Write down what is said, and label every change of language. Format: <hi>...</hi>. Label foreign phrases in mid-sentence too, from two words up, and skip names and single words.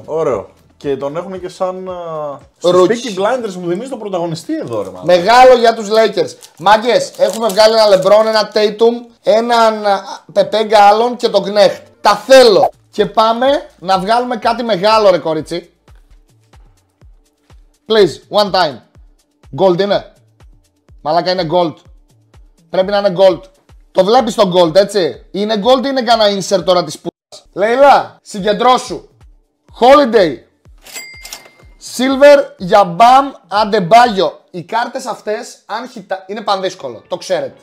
<el>Ωραίο. Και τον έχουν και σαν. Rookie. Στο Peaky Blinders μου θυμίζει τον πρωταγωνιστή εδώ, ρε μαλάκα. Μεγάλο για τους Lakers. Μάγκες, έχουμε βγάλει ένα LeBron, ένα Tatum, έναν Pepe Gallon και τον Knecht. Τα θέλω. Και πάμε να βγάλουμε κάτι μεγάλο, ρε κορίτσι.</el> <en>Please, one time. Gold είναι.</en> <el>Μαλάκα είναι gold. Πρέπει να είναι gold. Το βλέπεις το gold, έτσι. Είναι gold ή είναι κανένα insert τώρα της πούτας. Λέιλα, συγκεντρώσου. Holiday. Silver για Bam Adebayo. Οι κάρτες αυτές, αν είναι πανδύσκολο, το ξέρετε.</el>